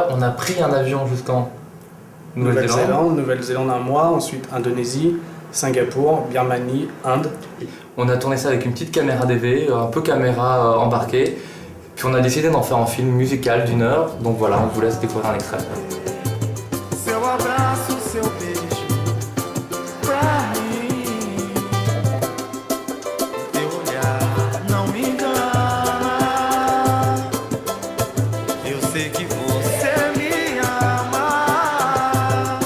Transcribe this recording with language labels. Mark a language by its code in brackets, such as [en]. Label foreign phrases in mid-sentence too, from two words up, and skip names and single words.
[fr] On a pris un avion jusqu'en Nouvelle-Zélande 1 mois, ensuite Indonésie, Singapour, Birmanie, Inde. On a tourné ça avec une petite caméra DV, un peu caméra embarquée. Puis on a décidé d'en faire un film musical d'1 heure. Donc voilà, on vous laisse découvrir un extrait. [pt] Seu abraço, seu beijo, pra mim. Teu olhar não me engana. Eu sei que você me ama.